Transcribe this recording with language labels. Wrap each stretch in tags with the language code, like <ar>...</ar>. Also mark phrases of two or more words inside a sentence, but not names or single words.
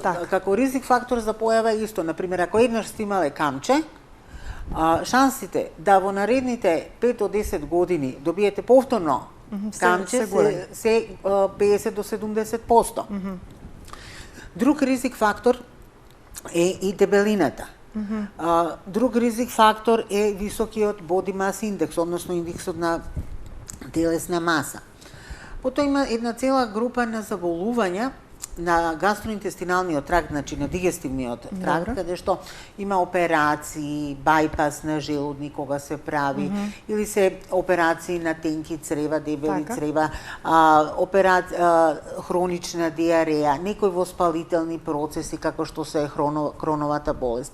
<mk>Како ризик фактор за појава е исто, например, ако еднаш сте имале камче, шансите да во наредните 5 до 10 години добиете повторно камче се 50 до 70%. Друг ризик фактор е и дебелината. Друг ризик фактор е високиот</mk> <en>body mass index,</en> <mk>односно индексот на телесна маса. Потоа има една цела група на заболувања на гастроинтестиналниот тракт, значи на дигестивниот тракт, каде што има операции, бајпас на желудник кога се прави, или се операции на тенки црева, дебели црева, хронична диареја, некои воспалителни процеси како што се хроновата болест.</mk>